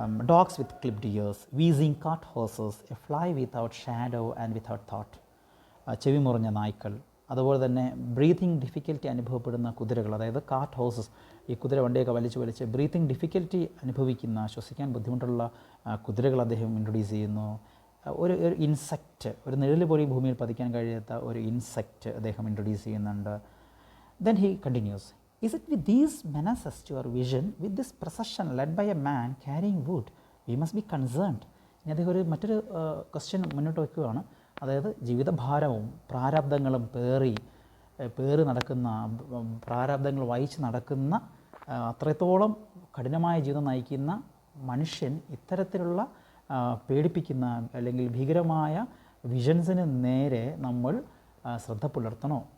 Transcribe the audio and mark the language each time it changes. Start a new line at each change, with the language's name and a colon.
English: dogs with clipped ears, wheezing cart horses, a fly without shadow and without thought,
Malayalam: ചെവി മുറിഞ്ഞ നായ്ക്കൾ, അതുപോലെ തന്നെ breathing difficulty അനുഭവപ്പെടുന്ന കുതിരകൾ, അതായത് കാട്ട് ഹോഴ്സസ്, ഈ കുതിര വണ്ടിയൊക്കെ വലിച്ച് ബ്രീത്തിങ് ഡിഫിക്കൽറ്റി അനുഭവിക്കുന്ന, ശ്വസിക്കാൻ ബുദ്ധിമുട്ടുള്ള കുതിരകൾ അദ്ദേഹം ഇൻട്രൊഡ്യൂസ് ചെയ്യുന്നു. ഒരു ഇൻസെക്റ്റ്, ഒരു നിഴൽ പോലും ഭൂമിയിൽ പതിക്കാൻ കഴിയാത്ത ഒരു ഇൻസെക്റ്റ് അദ്ദേഹം ഇൻട്രൊഡ്യൂസ് ചെയ്യുന്നുണ്ട്.
English: Then he continues, is it with these menaces to our vision, with this procession led by a man carrying wood, we must be concerned?
Malayalam: ഇനി അദ്ദേഹം മറ്റൊരു ക്വസ്റ്റ്യൻ മുന്നോട്ട് വയ്ക്കുകയാണ്. അതായത് ജീവിതഭാരവും പ്രാരാബ്ദങ്ങളും പേറി നടക്കുന്ന, പ്രാരാബ്ദങ്ങൾ വഹിച്ച് നടക്കുന്ന, അത്രത്തോളം കഠിനമായ ജീവിതം നയിക്കുന്ന മനുഷ്യൻ ഇത്തരത്തിലുള്ള പേടിപ്പിക്കുന്ന അല്ലെങ്കിൽ ഭീകരമായ വിഷൻസിന് നേരെ നമ്മൾ ശ്രദ്ധ പുലർത്തണോ?